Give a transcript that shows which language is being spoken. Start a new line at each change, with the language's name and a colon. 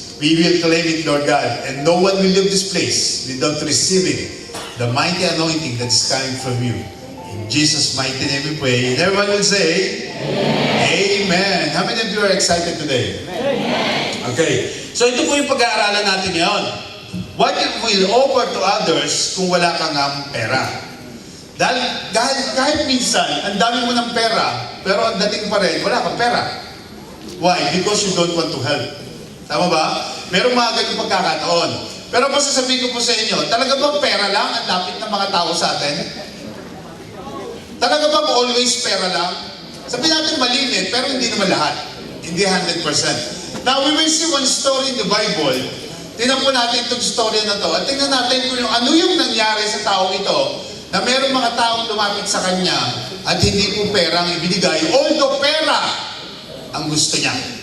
English: We will claim it, Lord God, and no one will leave this place without receiving the mighty anointing that's coming from you. In Jesus' mighty name we pray. And everyone will say, Amen. Amen. How many of you are excited today? Amen. Okay.
Filipino: So ito po yung pag-aaralan natin ngayon.
English: What if we'll offer to others
Filipino: kung wala kang pera? Dahil kahit minsan, ang dami mo ng pera, pero ang dating pa rin, wala kang pera.
English: Why? Because you don't want to help.
Filipino: Tama ba? Merong mga ganyung pagkakataon. Pero masasabihin ko po sa inyo, talaga bang pera lang ang lapit ng mga tao sa atin? Talaga bang always pera lang? Sabihin natin malimit, pero hindi naman lahat. Hindi 100%.
English: Now, we will see one story in the Bible.
Filipino: Tingnan po natin itong story na to. At tingnan natin kung ano yung nangyari sa taong ito na merong mga taong lumapit sa kanya at hindi po pera ang ibinigay, although pera ang gusto niya.